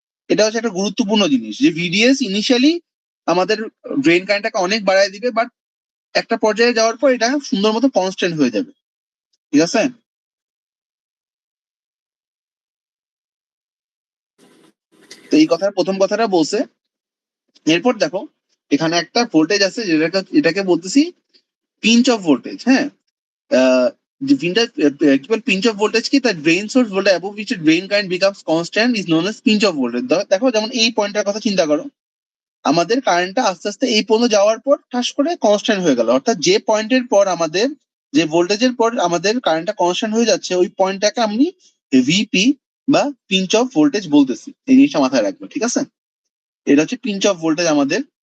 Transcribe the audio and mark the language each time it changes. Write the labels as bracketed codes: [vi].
[bn] এটা হচ্ছে একটা গুরুত্বপূর্ণ জিনিস, যে ভিডিএস ইনিশিয়ালি আমাদের ড্রেন কারেন্টটাকে অনেক বাড়ায় দিবে, বাট একটা পর্যায়ে যাওয়ার পর এটা সুন্দর মতো কনস্ট্যান্ট হয়ে যাবে। ঠিক আছে? তো এই কথার প্রথম কথাটা বলছে। এরপর দেখো এখানে একটা ভোল্টেজ আছে, এটাকে বলতেছি পিঞ্চ অফ ভোল্টেজ। [en] হ্যাঁ, the pinch of voltage কি, the drain source voltage above which the drain current becomes constant is known as pinch of voltage। [bn] দেখো যেমন এই পয়েন্টটার কথা চিন্তা করো, আমাদের কারেন্টটা আস্তে আস্তে এই পর্যন্ত যাওয়ার পর ঠাস করে কনস্ট্যান্ট হয়ে গেল। অর্থাৎ যে পয়েন্টের পর আমাদের, যে ভোল্টেজের পর আমাদের কারেন্টটা কনস্ট্যান্ট হয়ে যাচ্ছে, ওই পয়েন্টটাকে আমি ভিপি বা পিঞ্চ অফ ভোল্টেজ বলতেছি। এই জিনিসটা মাথায় রাখবো, ঠিক আছে? এটা হচ্ছে পিঞ্চ অফ ভোল্টেজ আমাদের।